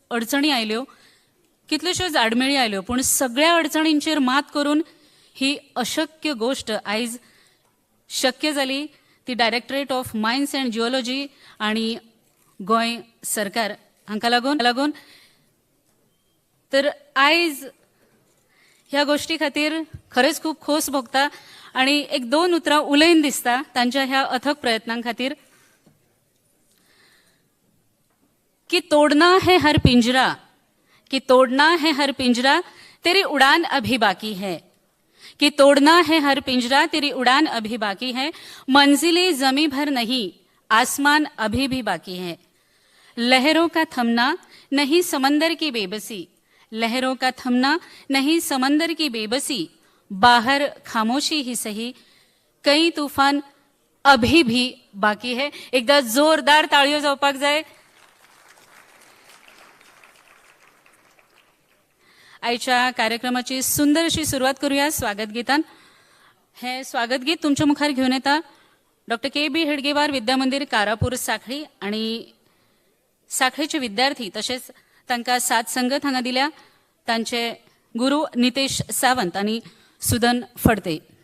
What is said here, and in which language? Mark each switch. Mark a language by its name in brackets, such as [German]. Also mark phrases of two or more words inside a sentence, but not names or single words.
[Konkani] कितल्योश्योच अडचणी आयल्यो कितल्योश्योच आडमेळी आयल्यो पूण सगळ्या अडचणींचेर मात करून ही अशक्य गोष्ट आयज शक्य जाली ती डायरेक्टरेट ऑफ मायन्स अँड जिओलॉजी आणि गोंय सरकार हांकां लागून तर आयज ह्या गोष्टी खातीर खरेंच खूब खोस भोगता आणि एक दोन उतरां उलयन दिसता तांच्या ह्या अथक प्रयत्नां खातीर [Hindi] कि तोड़ना है हर पिंजरा, कि तोड़ना है हर पिंजरा तेरी उड़ान अभी बाकी है, कि तोड़ना है हर पिंजरा तेरी उड़ान अभी बाकी है, मंजिलें जमी भर नहीं आसमान अभी भी बाकी है, लहरों का थमना नहीं समंदर की बेबसी, लहरों का थमना नहीं समंदर की बेबसी, बाहर खामोशी ही सही कई तूफान अभी भी बाकी है. [Konkani] एकदा जोरदार ताळयो जावपाक जाय. आयच्या कार्यक्रमाची सुंदर अशी सुरुवात करूया स्वागत गीतान. हे स्वागत गीत तुमच्या मुखार घेऊन येता डॉक्टर के.बी. हेडगेवार विद्यामंदिर कारापूर साखळी आणि साखळीचे विद्यार्थी तसेच तांकां साथ संगत हांगा दिल्या तांचे गुरु नितेश सावंत आणि सुदन फडते.